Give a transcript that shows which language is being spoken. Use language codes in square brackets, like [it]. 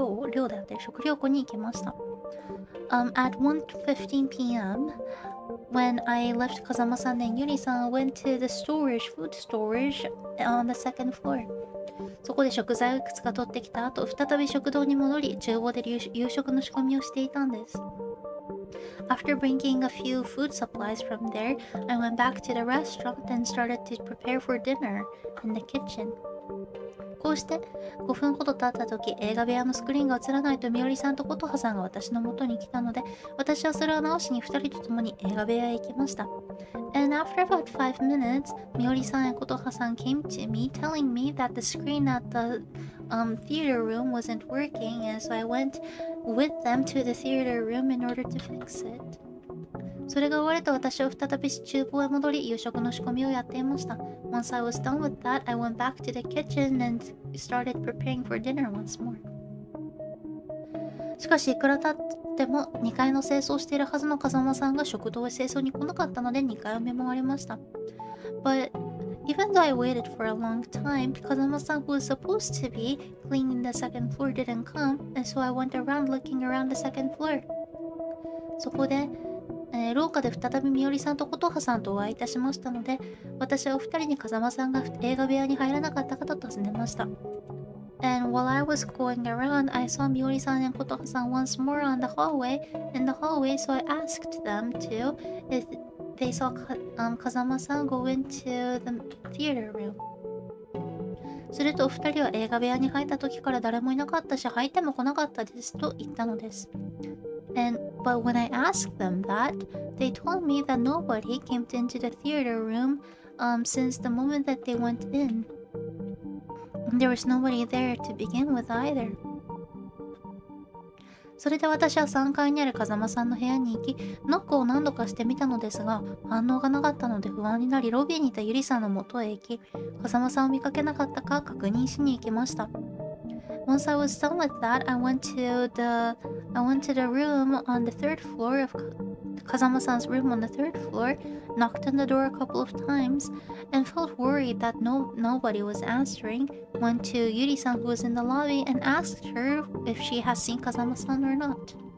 [ja] 寮だって、食料庫に行きました。 [en] At 1:15 p.m., when I left Kazama-san and Yuri-san, I went to the food storage on the second floor. [ja] そこで食材をいくつか取ってきた後、再び食堂に戻り、厨房で夕食の仕込みをしていたんです。 [en] After bringing a few food supplies from there, I went back to the restaurant and started to prepare for dinner in the kitchen. [ja] こうして5分ほど経った時、映画部屋のスクリーンが映らないとみおりさんと琴葉さんが私の元に来たので、私はそれを直しに2人と共に映画部屋へ行きました。 [en] And after about 5 minutes, みおりさんand琴葉さん came to me telling me that the screen at the theater room wasn't working, and so I went with them to the theater room in order to fix it. [ja] それが終わると私は再び厨房へ戻り、夕食の仕込みをやっていました。 [en] Once I was done with that, I went back to the kitchen and started preparing for dinner once more. [ja] しかし、いくら経っても2階の清掃しているはずの風間さんが食堂へ清掃に来なかったので2階を見回りました。 [en] But even though I waited for a long time, Kazama-san, who was supposed to be cleaning the second floor, didn't come, and so I went around looking around the second floor. [ja] そこで廊下で再びみおりさんと琴葉さんとお会いいたしましたので、私はお二人に風間さんが映画部屋に入らなかったかと尋ねました。 [en] And while I was going around, I saw Miori-san and Kotoha-san once more in the hallway, so I asked them to if they saw Kazama-san go into the theater room. [ja] するとお二人は映画部屋に入った時から誰もいなかったし、入っても来なかったですと言ったのです。 [en] But when I asked them that, they told me that nobody came into the theater room since the moment that they went in. There was nobody there to begin with either. [ja] それで私は3階にある風間さんの部屋に行き、ノックを何度かしてみたのですが、反応がなかったので不安になり、ロビーにいたゆりさんの元へ行き、風間さんを見かけなかったか確認しに行きました。 [en] Once I was done with that, I went to the room on the third floor of Kazama-san's room on the third floor, knocked on the door a couple of times, and felt worried that nobody was answering. Went to Yuri-san, who was in the lobby, and asked her if she has seen Kazama-san or not.